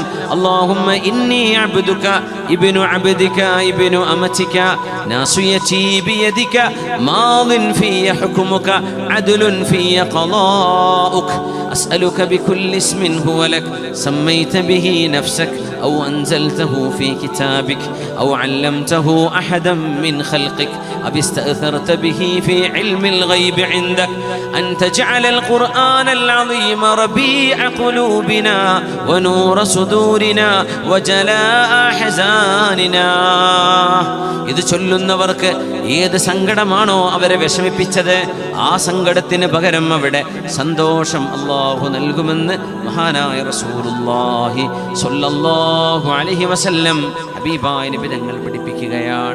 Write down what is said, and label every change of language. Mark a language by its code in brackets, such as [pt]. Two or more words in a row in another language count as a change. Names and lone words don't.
[ar] اللهم إني عبدك ابن عبدك ابن أمتك ناصيتي بيدك ماض في حكمك عدل في قضاؤك أسألك بكل اسم هو لك سميت به نفسك أو أنزلته في كتابك أو علمته أحدا من خلقك أو استأثرت به في علم الغيب عندك أن تجعل القرآن العظيم ربيع قلوبنا ونور صدورنا وجلاء أحزاننا. [ml] ഇത് ചൊല്ലുന്നവർക്ക് ഏത് സങ്കടമാണോ അവരെ വിഷമിപ്പിച്ചത്, ആ സങ്കടത്തിന് പകരം അവിടെ സന്തോഷം അല്ലാഹു നൽകുമെന്ന് മഹാനായ റസൂൽ [ar] رسول الله صلى الله عليه وسلم [ml] ഹബീബായ നബി തങ്ങൾ പഠിപ്പിക്കുകയാണ്.